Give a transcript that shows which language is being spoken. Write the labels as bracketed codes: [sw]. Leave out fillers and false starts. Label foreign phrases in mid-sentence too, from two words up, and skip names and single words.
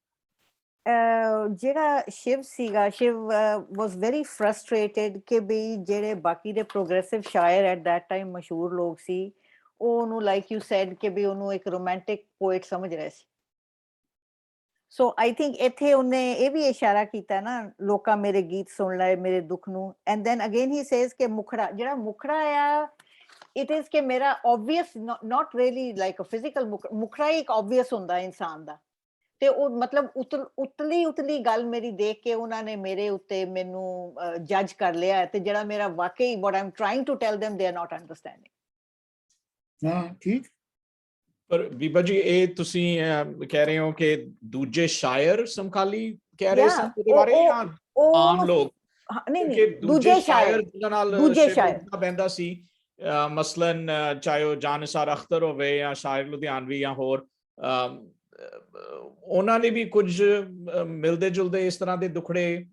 [pa] ਜਿਹੜਾ ਸ਼ਿਵ ਸੀਗਾ, [en] Shiv was very frustrated [pa] ਕਿ ਵੀ ਜਿਹੜੇ ਬਾਕੀ ਦੇ ਪ੍ਰੋਗਰੈਸਿਵ ਸ਼ਾਇਰ [en] at that time [pa] ਮਸ਼ਹੂਰ ਲੋਕ ਸੀ, ਉਹ ਉਹਨੂੰ [en] like you said [pa] ਕਿ ਵੀ ਉਹਨੂੰ ਇੱਕ [en] romantic poet [pa] ਸਮਝ ਰਹੇ ਸੀ। [en] so I think [pa] ਇੱਥੇ ਉਹਨੇ ਇਹ ਵੀ ਇਸ਼ਾਰਾ ਕੀਤਾ ਨਾ, ਲੋਕਾਂ ਮੇਰੇ ਗੀਤ ਸੁਣ ਲਏ ਮੇਰੇ ਦੁੱਖ ਨੂੰ, [en] and then again he says [pa] ਕਿ ਮੁਖੜਾ, ਜਿਹੜਾ ਮੁਖੜਾ ਆ [en] it is [pa] ਕਿ ਮੇਰਾ [en] obvious not really like a physical [pa] ਮੁਖੜਾ ਹੀ ਇੱਕ obvious ਹੁੰਦਾ ਇਨਸਾਨ ਦਾ, ਤੇ ਉਹ ਮਤਲਬ ਉਤਲੀ ਗੱਲ ਮੇਰੀ ਦੇਖ ਕੇ ਉਹਨਾਂ ਨੇ ਮੇਰੇ ਉੱਤੇ ਮੈਨੂੰ ਜੱਜ ਕਰ ਲਿਆ, ਤੇ ਜਿਹੜਾ ਮੇਰਾ ਵਾਕਈ [en] what I'm trying to tell them they are not understanding. [pa] ਹਾਂ ਠੀਕ। ਪਰ ਬੀਬਾ ਜੀ ਇਹ ਤੁਸੀਂ ਕਹਿ ਰਹੇ ਹੋ ਕਿ ਦੂਜੇ ਸ਼ਾਇਰ ਸਮਕਾਲੀ ਕਹਿ ਰਹੇ ਸਨ ਉਹਦੇ ਬਾਰੇ ਜਾਂ ਆਮ ਲੋਕ? ਨਹੀਂ ਦੂਜੇ ਸ਼ਾਇਰ, ਦੂਜੇ ਸ਼ਾਇਰ ਬੈਂਦਾ ਸੀ, ਮਸਲਨ ਚਾਹੇ ਉਹ ਜਾਨਿਸਾਰ ਅਖਤਰ ਹੋਵੇ ਜਾਂ ਸ਼ਾਇਰ ਲੁਧਿਆਣਵੀ ਜਾਂ ਹੋਰ, ਉਹਨਾਂ ਨੇ ਵੀ ਕੁਝ ਮਿਲਦੇ ਜੁਲਦੇ ਇਸ ਤਰ੍ਹਾਂ ਦੇ ਦੁਖੜੇ